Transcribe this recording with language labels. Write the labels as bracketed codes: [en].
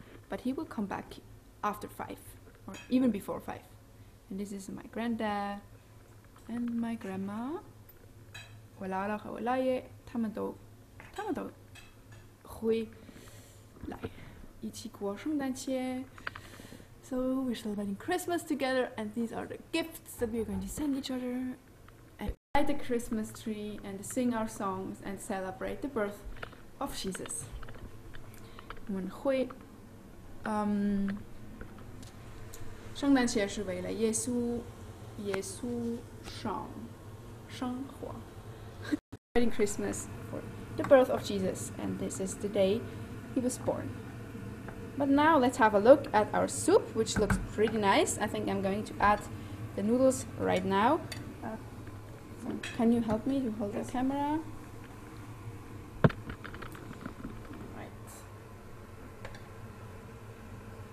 [en] But he will come back after 5 or even before 5. And this is my granddad and my grandma. [zh] 我姥姥和我姥爷他们都会来一起过圣诞节。 [en] So we're celebrating Christmas together, and these are the gifts that we're going to send each other, and light the Christmas tree and sing our songs and celebrate the birth of Jesus. [zh] 我们会圣诞节是为了耶稣生活。 [en] Celebrating Christmas for the birth of Jesus, and this is the day he was born. But now let's have a look at our soup, which looks pretty nice. I think I'm going to add the noodles right now. So can you help me to hold the camera? Right.